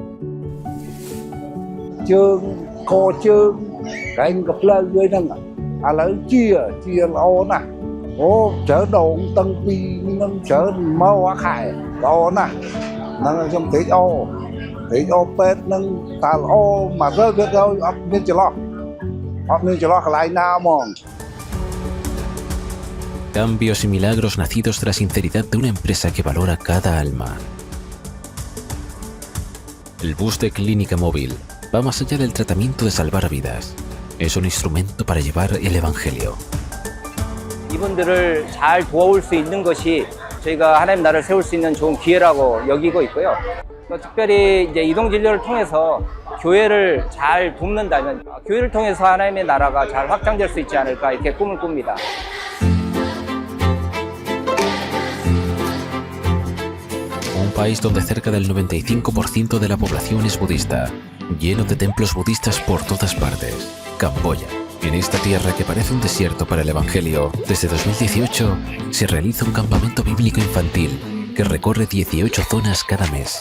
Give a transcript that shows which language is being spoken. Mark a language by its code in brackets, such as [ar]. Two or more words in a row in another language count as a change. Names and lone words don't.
[es] Cambios y milagros nacidos de la sinceridad de una empresa que valora cada alma. El bus de clínica móvil va más allá del tratamiento de salvar vidas. Es un instrumento para llevar el Evangelio. [ko] 이분들을 잘 도와올 수 있는 것이 저희가 하나님 나라를 세울 수 있는 좋은 기회라고 여기고 있고요. 특별히 이제 이동 진료를 통해서 교회를 잘 돕는다면 교회를 통해서 하나님의 나라가 잘 확장될 수 있지 않을까 이렇게 꿈을 꿉니다. [es] Un país donde cerca del 95% de la población es budista, lleno de templos budistas por todas partes, Camboya. En esta tierra que parece un desierto para el Evangelio, desde 2018 se realiza un campamento bíblico infantil que recorre 18 zonas cada mes.